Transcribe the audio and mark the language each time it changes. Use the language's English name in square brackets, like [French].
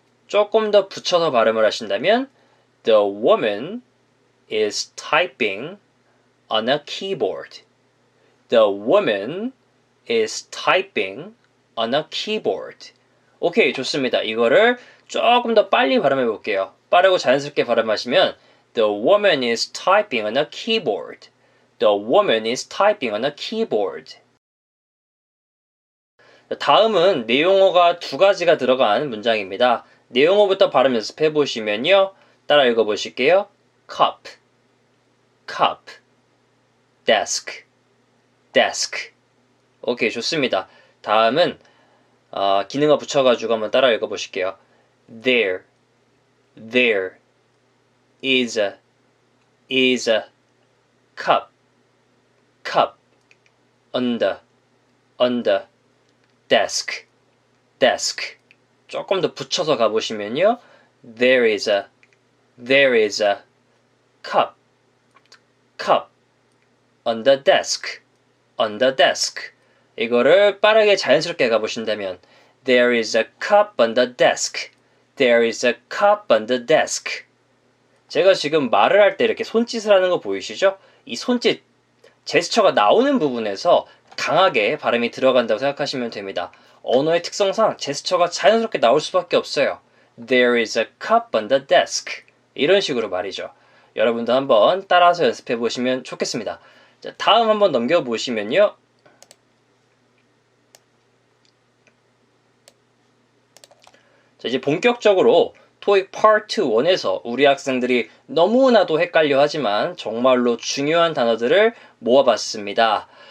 [Korean] 조금 더 붙여서 발음을 하신다면 [English] The woman is typing on a keyboard. The woman is typing on a keyboard. [Korean] 오케이, 좋습니다. 이거를 조금 더 빨리 발음해 볼게요. 빠르고 자연스럽게 발음하시면 [English] The woman is typing on a keyboard. The woman is typing on a keyboard. [Korean] 다음은 내용어가 2가지가 들어간 문장입니다. 내용어부터 발음 연습해 보시면요. 따라 읽어보실게요. cup, desk. 오케이, 좋습니다. 다음은 기능어 붙여가지고 한번 따라 읽어보실게요. [English] There is a cup on the desk. [Korean] 조금 더 붙여서 가보시면요. [English] There is a There is a cup, cup on the desk, on the desk. [Korean] 이거를 빠르게 자연스럽게 가보신다면 [English] There is a cup on the desk. There is a cup on the desk. [Korean] 제가 지금 말을 할 때 이렇게 손짓을 하는 거 보이시죠? 이 손짓 제스처가 나오는 부분에서 강하게 발음이 들어간다고 생각하시면 됩니다. 언어의 특성상 제스처가 자연스럽게 나올 수밖에 없어요. [English] There is a cup on the desk. [Korean] 이런 식으로 말이죠. 여러분도 한번 따라서 연습해 보시면 좋겠습니다. 자, 다음 한번 넘겨보시면요. 자, 이제 본격적으로 토익 파트 1에서 우리 학생들이 너무나도 헷갈려 하지만 정말로 중요한 단어들을 모아봤습니다.